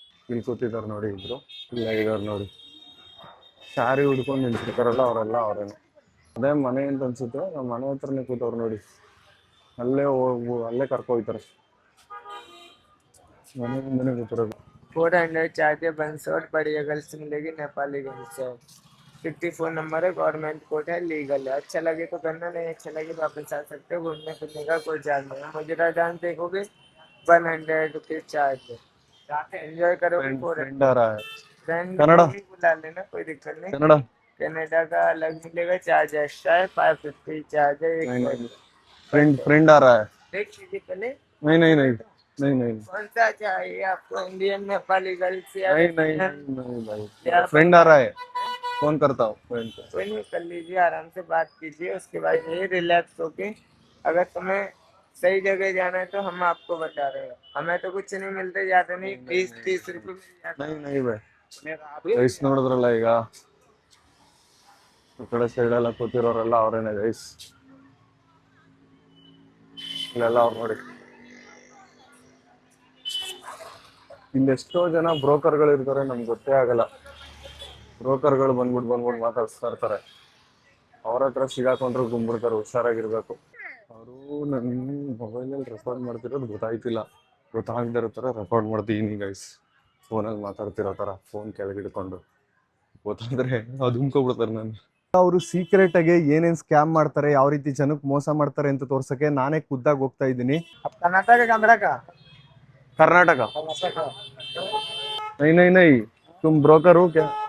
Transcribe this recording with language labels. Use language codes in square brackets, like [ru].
[kn] ಇಲ್ಲಿ ಕೂತಿದಾರೆ ನೋಡಿ ಇಬ್ರು, ಇಲ್ಲ ಇದಾರೆ ನೋಡಿ, ಸ್ಯಾರಿ ಹುಡ್ಕೊಂಡು ನಿಂತಿರ್ತಾರಲ್ಲ ಅವರೆಲ್ಲ ಅವರೇನೆ. ಅದೇ ಮನೆ ಅಂತ ಅನ್ಸುತ್ತೆ, ನಮ್ಮ ಮನೆ ಹತ್ರನೇ ಕೂತವ್ರು ನೋಡಿ, ಅಲ್ಲೇ ಕರ್ಕೊ ಹೋಗ್ತಾರೆ, ಮನೆ ಮುಂದೆನೆ ಕೂತಿರೋದು. [hi] 400 चार्जे बंसोट बढ़िया गर्ल्स मिलेगी नेपाली गर्ल्स है। 54 नंबर है, गवर्नमेंट कोड है, लीगल है। अच्छा लगे तो करना, नहीं अच्छा लगे तो वापस आ सकते हो। घूमने फिरने का कोई चार्ज नहीं है। मुजरा डांस देखोगे 100 रुपीज चार्ज है। एंजॉय करो। फ्रेंड आ रहा है, फ्रेंड कनाडा बुला लेना, कोई दिक्कत नहीं। कनाडा कनाडा का अलग मिलेगा, चार्ज एक्स्ट्रा है, 550 चार्ज है। फ्रेंड आ रहा है। देख लीजिए पहले नहीं नहीं नहीं नहीं नहीं कौन सा चाहिए आपको, इंडियन नेपाली गर्ल्स या नहीं नहीं नहीं भाई, फ्रेंड आ रहा है, फोन करता हूँ फ्रेंड को। कोई नहीं, कर लीजिए, आराम से बात कीजिए। उसके बाद ये रिलैक्स होके, अगर तुम्हें सही जगह जाना है तो हम आपको बता रहे हैं। हमें तो कुछ नहीं मिलते, ज्यादा नहीं, 20-30 रुपए मिल जाते। नहीं नहीं भाई, [kn] ಗೈಸ್ ನೋಡಿದ್ರಲ್ಲ ಈಗ ಈ ಕಡೆ ಸೈಡ್ ಎಲ್ಲ ಕೂತಿರೋರೆಲ್ಲ ಅವರೇನೆ ಗೈಸ್, ಇಲ್ಲೆಲ್ಲ ಅವ್ರು ನೋಡಿ. ಇಲ್ಲಿ ಎಷ್ಟೋ ಜನ ಬ್ರೋಕರ್ಗಳು ಇರ್ತಾರೆ, ನಮ್ಗೆ ಗೊತ್ತೇ ಆಗಲ್ಲ. ಬ್ರೋಕರ್ಗಳು ಬಂದ್ಬಿಟ್ಟು ಮಾತಾಡ್ಸ್ತಾ ಇರ್ತಾರೆ, ಅವ್ರ ಹತ್ರ ಸಿಗಾಕೊಂಡ್ರು ಗುಂಬಿಡ್ತಾರೆ, ಹುಷಾರಾಗಿರ್ಬೇಕು. ಅವರು ನನ್ನ ಮೊಬೈಲಲ್ಲಿ ರೆಕಾರ್ಡ್ ಮಾಡ್ತಿರೋದು ಗೊತ್ತಾಯ್ತಿಲ್ಲ, ಗೊತ್ತಾಗದೇ ಇರೋ ಥರ ರೆಕಾರ್ಡ್ ಮಾಡ್ತೀನಿ ಗೈಸ್, ಫೋನಲ್ಲಿ ಮಾತಾಡ್ತಿರೋ ಥರ ಫೋನ್ ಕೆಳಗಿಡ್ಕೊಂಡು. ಗೊತ್ತಾದ್ರೆ ಅದು ಉಮ್ಕೊಬಿಡ್ತಾರೆ ನಾನು. ಅವರು ಸೀಕ್ರೆಟ್ ಆಗಿ ಏನೇನ್ ಸ್ಕ್ಯಾಮ್ ಮಾಡ್ತಾರೆ, ಯಾವ ರೀತಿ ಜನಕ್ಕೆ ಮೋಸ ಮಾಡ್ತಾರೆ ಅಂತ ತೋರ್ಸಕ್ಕೆ ನಾನೇ ಖುದ್ದಾಗಿ ಹೋಗ್ತಾ ಇದ್ದೀನಿ. [hi] ಕರ್ನಾಟಕ नहीं नहीं नहीं, तुम ब्रोकर हो क्या?